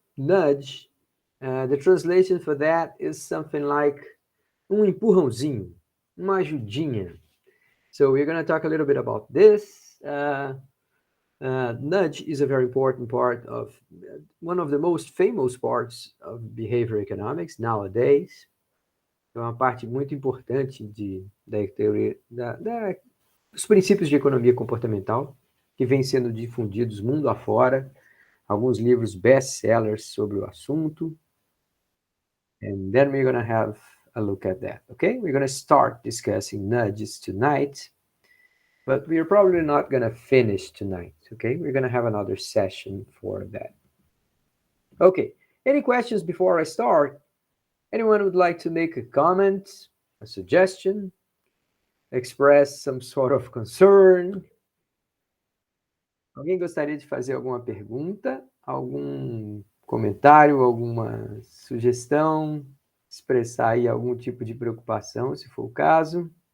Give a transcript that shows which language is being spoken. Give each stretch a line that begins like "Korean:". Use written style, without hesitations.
English: Nudge, the translation for that is something like
Portuguese: empurrãozinho, uma ajudinha.
English: So we're going to talk a little bit about this. Nudge is a very important part of one of the most famous parts of behavior economics nowadays.
Portuguese: É uma parte muito importante da teoria, dos princípios de economia comportamental que vem sendo difundidos mundo afora. Alguns livros best-sellers sobre o assunto.
English: And then we're going to have a look at that, okay? We're going to start discussing nudges tonight, but we're probably not going to finish tonight, okay? We're going to have another session for that. Okay, any questions before I start? Anyone would like to make a comment, a suggestion, express some sort of concern?
Portuguese: Alguém gostaria de fazer alguma pergunta, algum comentário, alguma sugestão, expressar aí algum tipo de preocupação, se for o caso?